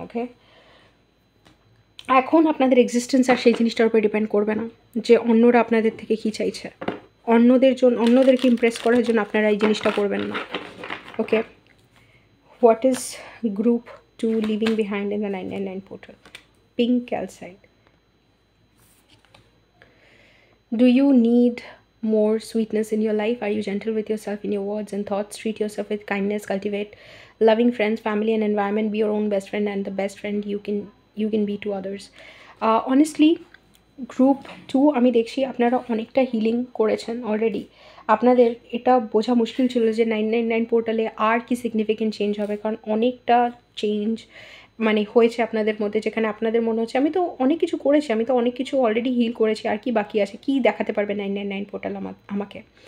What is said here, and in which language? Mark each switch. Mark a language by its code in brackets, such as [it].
[bn] ওকে, এখন আপনাদের এক্সিস্টেন্স আর সেই জিনিসটার উপর ডিপেন্ড করবে না যে অন্যরা আপনাদের থেকে কী চাইছে। অন্যদেরকে ইমপ্রেস করার জন্য আপনারা এই জিনিসটা করবেন না। ওকে, [en] What is group 2 living behind in the 999 portal? Pink calcite. Do you need more sweetness in your life? Are you gentle with yourself in your words and thoughts? Treat yourself with kindness, cultivate loving friends, family and environment. Be your own best friend and the best friend you can be to others. Honestly, [bn] group 2 আমি দেখছি আপনারা অনেকটা healing করেছেন already. আপনাদের এটা বোঝা মুশকিল ছিল যে 999 পোর্টালে আর কি সিগনিফিকেন্ট চেঞ্জ হবে, কারণ অনেকটা চেঞ্জ মানে হয়েছে আপনাদের মধ্যে, যেখানে আপনাদের মনে হচ্ছে আমি তো অনেক কিছু করেছি, আমি তো অনেক কিছু অলরেডি হিল করেছি, আর কি বাকি আছে, কি দেখাতে পারবে 999 পোর্টাল আমাকে।